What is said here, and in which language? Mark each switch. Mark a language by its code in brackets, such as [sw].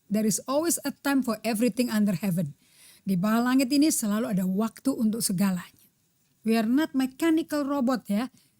[en] There is always a time for everything under heaven. [id] Di bawah langit ini selalu ada waktu untuk segalanya. [en] We are not mechanical robot ya.